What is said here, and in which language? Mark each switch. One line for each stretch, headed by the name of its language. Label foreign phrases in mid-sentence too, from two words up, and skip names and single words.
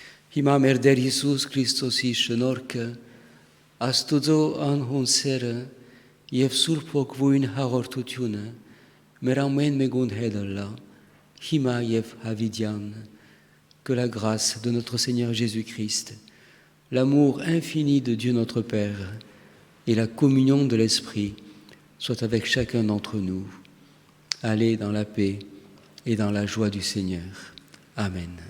Armenian: Հիմա մեր Տեր Հիսուս Քրիստոսի շնորհքը, Աստուծո անհուն սերը եւ Սուրբ Ոգուին հաղորդությունը մեր ամեն մեկուն հետ լա, հիմա եւ հավիտյան,
French: que la grâce de notre Seigneur Jésus-Christ, l'amour infini de Dieu notre Père et la communion de l'Esprit soient avec chacun d'entre nous. Allez dans la paix et dans la joie du Seigneur. Amen.